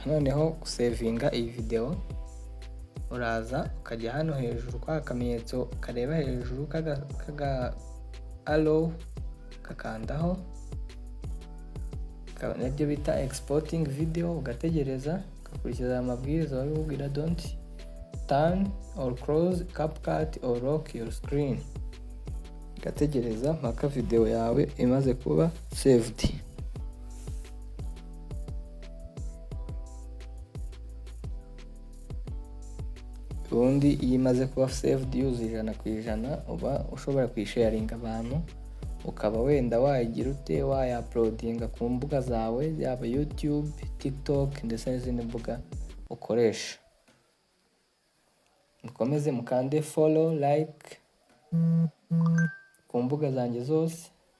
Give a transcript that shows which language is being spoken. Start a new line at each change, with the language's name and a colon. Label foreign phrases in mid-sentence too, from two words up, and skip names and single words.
Kinyarwanda: Noneho gusevinga iyi video, uraza ukajya hano hejuru kwa kamenyetso kareba hejuru kaga arrow, kakandaho, nabyo bita
English: exporting video,
Kinyarwanda: ugategereza, ukakurikiza amabwiriza babibwira,
English: don't turn or close CapCut or lock your screen.
Kinyarwanda: Ugategereza mpaka video yawe imaze kuba saved. Ubundi iyo imaze kuba saved yuzuye 100%, uba ushobora kuyisharinga abantu, ukaba wenda wayigira ute, wayaploadinga ku mbuga zawe, yaba YouTube, TikTok ndetse n'izindi mbuga ukoresha. Mukomeze mukande
English: follow, like
Kinyarwanda: ku mbuga zanjye zose.